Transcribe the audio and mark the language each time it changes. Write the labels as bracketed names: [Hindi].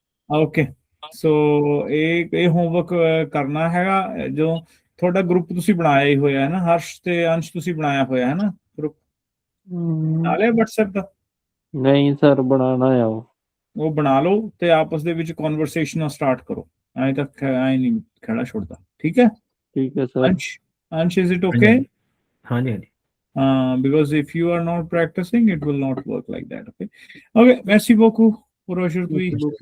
[Punjabi] Okay so ਇਹ homework ਕਰਨਾ ਹੈਗਾ ਜੋ ਤੁਹਾਡਾ ਗਰੁੱਪ ਤੁਸੀਂ ਬਣਾਇਆ ਹੀ ਹੋਇਆ ਹੈ ਨਾ ਹਰਸ਼ ਤੇ ਅੰਸ਼ ਤੁਸੀਂ ਬਣਾਇਆ ਹੋਇਆ ਹੈ ਨਾ ਗਰੁੱਪ ਨਾਲੇ WhatsApp ਦਾ ਨਹੀਂ ਸਰ ਬਣਾਣਾ ਆ ਉਹ ਬਣਾ ਲਓ ਤੇ ਆਪਸ ਦੇ ਵਿੱਚ ਕਨਵਰਸੇਸ਼ਨ ਸਟਾਰਟ ਕਰੋ ਐ ਤੱਕ ਐ ਨਹੀਂ ਖੜਾ ਛੋੜਦਾ ਠੀਕ ਹੈ ਠੀਕ ਹੈ sir [English] Ansh is it okay [Hindi] हाँ जी हाँ जी [English] Because if you are not practicing, it will not work like that. Okay. Okay. [French] Merci beaucoup. Pour aujourd'hui.